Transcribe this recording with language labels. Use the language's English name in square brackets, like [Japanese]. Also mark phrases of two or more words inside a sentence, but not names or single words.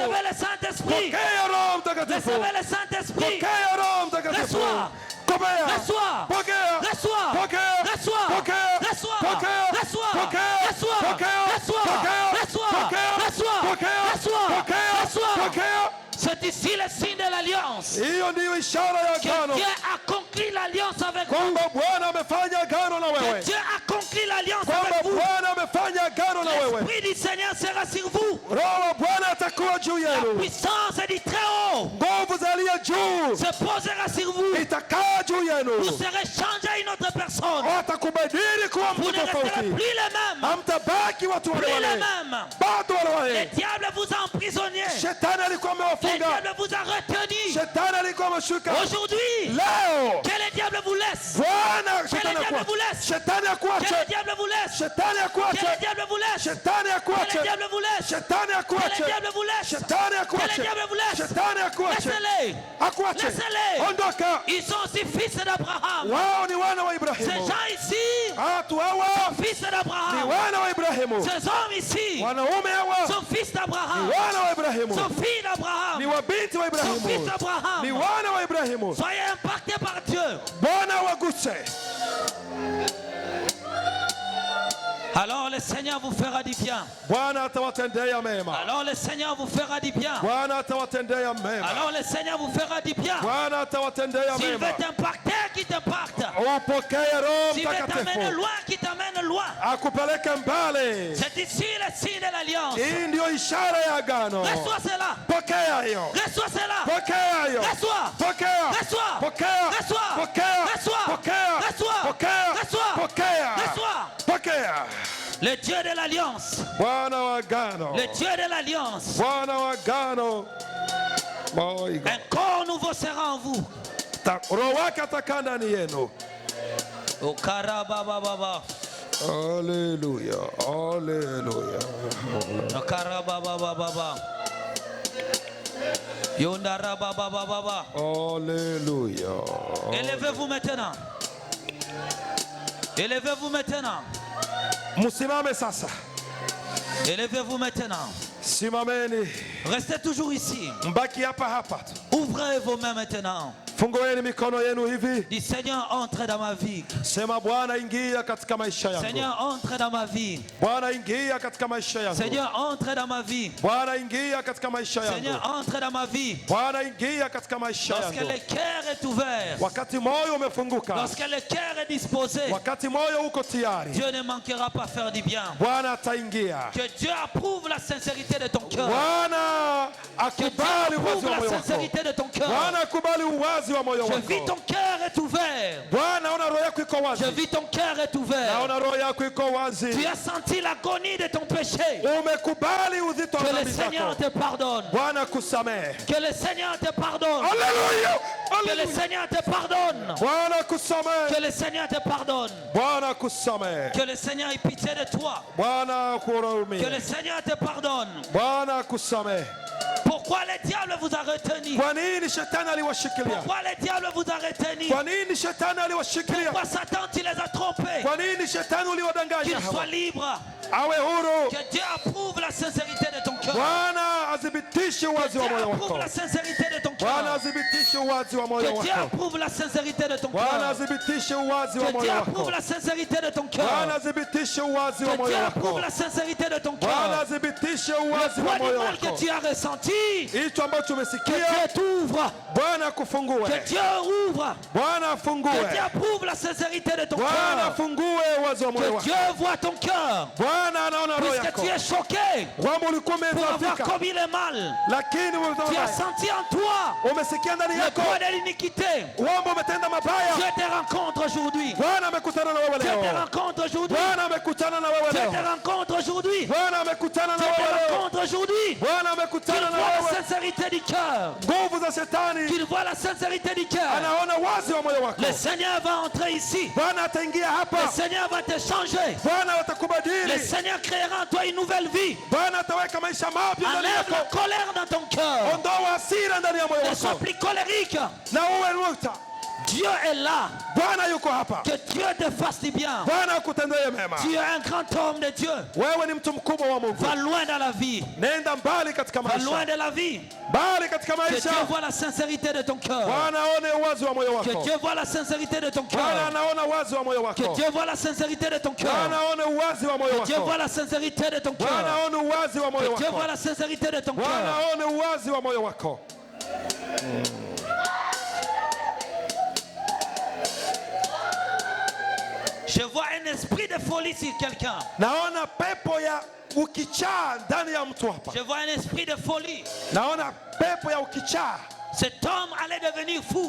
[French] Recevez le Saint-Esprit. [Swahili] Pokea Roho Mtakatifu. [French] Recevez le Saint-Esprit. [Swahili] Pokea Roho Mtakatifu. [French] Reçois. [Swahili] Pokea. [French] Reçois. [Swahili] Pokea. [French] Reçois. [Swahili] Pokea. [French] Reçois. [Swahili] Pokea. [French] Reçois. [Swahili] Pokea. [French] Reçois. [Swahili] Pokea. [French] Reçois. [Swahili] Pokea. [French] Reçois. [Swahili] Pokea. [French] Reçois. [Swahili] Pokea. [French] Reçois. [Swahili] Pokea. [French] Reçois. [Swahili] Pokea. [French] Reçois. [Swahili] Pokea. [French] C'est C'est ici le signe de l'alliance. [Swahili] Hiyo ndiyo ishara ya [French] Que [Swahili] agano, [French] Dieu a conclu l'alliance avec vous. [Swahili] kwamba Bwana amefanya agano na [French] Que [Swahili] wewe, [French] Dieu a conclu l'alliance [Swahili] kwamba [French] avec vous. [Swahili] Bwana amefanya agano na wewe. [French] L'Esprit du Seigneur sera sur vous. [Swahili] Roho wa Bwana atakuwa juu [French] La [Swahili] yenu, [French] puissance du Très-Haut [Swahili] nguvu za aliye juu [French] se posera sur vous. [Swahili] itakaa juu [French] Vous [Swahili] yenu, [French] serez changé à une autre personne. [Swahili] watakubadili kuwa [French] Vous [Swahili] mtu [French] ne resterez [Swahili] tofauti, [French] plus les mêmes. [Swahili] hamtabaki watu [French] Plus [Swahili] wale [French] les [Swahili] wale, [French] mêmes. [Swahili] bado wale [French] Le [Swahili] wale. [French] diable vous a emprisonné. [Swahili] Shetani alikuwa [French] Le [Swahili] amewafunga, [French] diable vous a retenu. [Swahili] shetani alikuwa ameshuka. [French] Aujourd'hui, [Swahili] Leo [French] que le diable vous laisse. [Swahili] Bwana, [French] Que [Swahili] shetani [French] le diable vous [Swahili] akuache, [French] laisse. [Swahili] shetani [French] Que [Swahili] akuache, [French] le diable vous laisse. [Swahili] shetani [French] Que le [Swahili] akuache, [French] diable vous laisse. [Swahili] shetani [French] Que le [Swahili] akuache, [French] diable vous laisse. [Swahili] shetani [French] Que le [Swahili] akuache, [French] diable vous laisse. [Swahili] shetani [French] Que [Swahili] akuache, [French] le diable vous laisse. [Swahili] shetani akuache, [French] Laissez-les. [Swahili] akuache, [French] Laissez-les. [Swahili] ondoka. [French] Ils sont aussi fils d'Abraham. [Swahili] Wao ni wana wa [French] Ces [Swahili] Ibrahimu, [French] gens ici [Swahili] watu hawa [French] fils [Swahili] ni [French] d'Abraham. [Swahili] wana wa Ibrahimu, [French] Ces hommes ici [Swahili] wanaume hawa [French] sont fils [Swahili] ni [French] d'Abraham. [Swahili] wana wa Ibrahimu, [French] Sont filles [Swahili] ni [French] d'Abraham. [Swahili] wabinti wa [French] Sont fils [Swahili] Ibrahimu, ni [French] d'Abraham. [Swahili] wana wa Ibrahimu. [French] Soyez impactés par Dieu. [Swahili] Bwana waguse. [French] Alors le Seigneur vous fera du bien. [Swahili] Bwana atawatendea mema, [French] Alors le Seigneur vous fera du bien. [Swahili] Bwana atawatendea mema, [French] Alors le Seigneur vous fera du bien. [Swahili] Bwana atawatendea [French] S'il veut [Swahili] mema. [French] t'impacter, qu'il t'impacte. [Swahili] Upokee Roho [French] S'il veut t'amener [Swahili] Mtakatifu [French] loin, qu'il t'amène loin. [Swahili] akupeleke mbali. [French] C'est ici le signe de l'alliance. [Swahili] Hii ndio ishara ya agano. [French] Reçois cela. [Swahili] Pokea hiyo, [French] Reçois cela. [Swahili] pokea hiyo, [French] Reçois. [Swahili] pokea, [French] Reçois. [Swahili] pokea, [French] Reçois. [Swahili] pokea, [French] Reçois. [Swahili] pokea, [French] Reçois. [Swahili] pokea, [French] Reçois. [Swahili] pokea, [French] Reçois. [Swahili] pokea. [French] Le Dieu de l'alliance. [Swahili] Bwana wa agano, [French] Le Dieu de l'alliance. [Swahili] Bwana wa agano. [English] My God. [French] Un corps nouveau sera en vous. [Swahili] Roho wake atakaa ndani yenu. Au karabababa. Haleluya, haleluya. Au karabababa. Yondarabababa. Haleluya. [French] Élevez-vous maintenant. Élevez-vous maintenant. [Swahili] Msimame sasa, [French] Élevez-vous maintenant. [Swahili] simameni, [French] Restez toujours ici. [Swahili] mbaki hapa hapa tu. [French] Ouvrez vos mains maintenant. [Swahili] Fungueni mikono yenu hivi, [French] Dis Seigneur, entre dans ma vie. [Swahili] sema Bwana, ingia katika maisha yangu. [French] Seigneur, entre dans ma vie. [Swahili] Bwana, ingia katika maisha yangu. [French] Seigneur, entre dans ma vie. [Swahili] Bwana, ingia katika maisha yangu. [French] Seigneur, entre dans ma vie. [Swahili] Bwana, ingia katika maisha [French] Lorsque [Swahili] yangu. [French] le cœur est ouvert, [Swahili] Wakati moyo umefunguka, [French] lorsque le cœur est disposé, [Swahili] wakati moyo uko tayari, [French] Dieu ne manquera pas faire du bien. [Swahili] Bwana ataingia. [French] Que Dieu approuve la sincérité de ton cœur. [Swahili] Bwana [French] Que Dieu [Swahili] akubali uwazi [French] approuve [Swahili] wa [French] la [Swahili] moyo wako. [French] sincérité de ton cœur. [Swahili] Bwana akubali uwazi wa moyo [French] Je vis [Swahili] wako. [French] ton cœur est ouvert. [Swahili] Bwana, ona roho yako iko wazi. [French] Je vis ton cœur est ouvert. [Swahili] Naona roho yako iko wazi. [French] Tu as senti l'agonie de ton péché. [Swahili] Umekubali uzito wa [French] Que le [Swahili] dhambi [French] Seigneur [Swahili] zako. [French] te pardonne. [Swahili] Bwana kusamehe. [French] Que le Seigneur te pardonne. [Swahili] Haleluya. [French] Que le Seigneur te pardonne. [Swahili] Bwana kusamehe. [French] Que le Seigneur te pardonne. [Swahili] Bwana kusamehe. [French] Que le Seigneur ait pitié de toi. [Swahili] Bwana [French] Que le [Swahili] kuhurumie. [French] Seigneur te pardonne. [Swahili] Bwana kusamehe. [French] Pourquoi le diable vous a retenu? [Swahili] Kwa nini shetani aliwashikilia? [French] Pourquoi le diable vous a retenu? [Swahili] Kwa nini shetani aliwashikilia? [French] Pourquoi Satan tu les as trompés? [Swahili] Kwa nini shetani uliwadanganya [French] Qu'il soit [Swahili] hawa? [French] libre. [Swahili] Awe huru. [French] Que Dieu approuve la sincérité de ton cœur. [Swahili] Bwana athibitishe uwazi [French] Dieu [Swahili] wa moyo [French] approuve [Swahili] wako. [French] la sincérité de ton [Swahili] Bwana [French] cœur. [Swahili] athibitishe uwazi wa moyo [French] Que Dieu [Swahili] wako. [French] approuve la sincérité de ton [Swahili] Bwana [French] cœur. [Swahili] athibitishe uwazi wa [French] Que Dieu [Swahili] moyo [French] approuve [Swahili] wako. [French] la sincérité de ton [Swahili] Bwana [French] cœur. [Swahili] athibitishe uwazi wa [French] Que Dieu [Swahili] moyo [French] approuve [Swahili] wako. [French] la sincérité de ton [Swahili] Bwana [French] cœur. [Swahili] athibitishe [French] Le [Swahili] uwazi wa [French] poids du [Swahili] moyo [French] mal que [Swahili] wako. [French] tu as ressenti, [Swahili] Hicho ambacho [French] que [Swahili] umesikia, [French] Dieu t'ouvre, [Swahili] Bwana [French] que [Swahili] akufungue. [French] Dieu ouvre, [Swahili] Bwana [French] que Dieu [Swahili] afungue. [French] approuve la sincérité de ton [Swahili] Bwana [French] cœur. [Swahili] afungue uwazi wa moyo [French] Que [Swahili] wako. [French] Dieu voit ton cœur, [Swahili] Bwana anaona roho [French] puisque [Swahili] yako. [French] tu es choqué [Swahili] Kwamba ulikuwa [French] pour avoir [Swahili] umedhoofika, [French] commis le mal. [Swahili] lakini [French] Tu as [Swahili] umetenda. [French] senti en toi [Swahili] Umesikia ndani [French] le [Swahili] yako [French] poids de l'iniquité. [Swahili] kwamba umetenda mabaya. [French] Dieu te rencontre aujourd'hui. [Swahili] Bwana amekutana na wewe [French] Dieu te [Swahili] leo. [French] rencontre aujourd'hui. [Swahili] Bwana amekutana na wewe [French] Dieu [Swahili] leo. [French] te rencontre aujourd'hui. [Swahili] Bwana amekutana na [French] Dieu te [Swahili] wewe leo. [French] rencontre aujourd'hui. [Swahili] Bwana [French] Qu'il [Swahili] amekutana na [French] voit la [Swahili] wewe. [French] sincérité du cœur. [Swahili] Nguvu za shetani [French] Qu'il voit la sincérité du cœur. [Swahili] anaona wazi wa moyo wako. [French] Le Seigneur va entrer ici. [Swahili] Bwana ataingia [French] Le [Swahili] hapa. [French] Seigneur va te changer. [Swahili] Bwana [French] Le [Swahili] atakubadili. [French] Seigneur créera en toi une nouvelle vie. [Swahili] Bwana ataweka maisha mapya ndani [French] Enlève la [Swahili] yako. [French] colère dans ton cœur. [Swahili] Ondoa hasira ndani ya moyo [French] Ne sois [Swahili] wako [French] plus colérique. [Swahili] na uwe nukta. [French] Dieu est là. [Swahili] Bwana yuko hapa. [French] Que Dieu te fasse du bien. [Swahili] Bwana akutendee mema. [French] Tu es un grand homme de Dieu. [Swahili] Wewe ni mtu mkubwa wa Mungu. [French] Va loin dans la vie. [Swahili] Nenda mbali katika [French] Va loin [Swahili] maisha. [French] de la vie. [Swahili] Mbali katika [French] Que [Swahili] maisha. [French] Dieu voit la sincérité de ton cœur. [Swahili] Bwana aone uwazi wa moyo [French] Que [Swahili] wako. [French] Dieu voit la sincérité de ton [Swahili] Bwana [French] cœur. [Swahili] anaona uwazi wa moyo [French] Que [Swahili] wako. [French] Dieu voit la sincérité de ton [Swahili] Bwana [French] cœur. [Swahili] aone uwazi wa moyo [French] Que Dieu [Swahili] wako. [French] voit la sincérité de ton [Swahili] Bwana [French] cœur. [Swahili] aone uwazi wa moyo [French] Que Dieu voit [Swahili] wako. [French] la sincérité de ton [Swahili] Bwana [French] cœur. [Swahili] aone uwazi wa moyo wako. [French] Je vois un esprit de folie sur quelqu'un. [Swahili] Naona pepo ya ukichaa ndani ya mtu hapa. [French] Je vois un esprit de folie. [Swahili] Naona pepo ya ukichaa. [French] Cet homme allait devenir fou.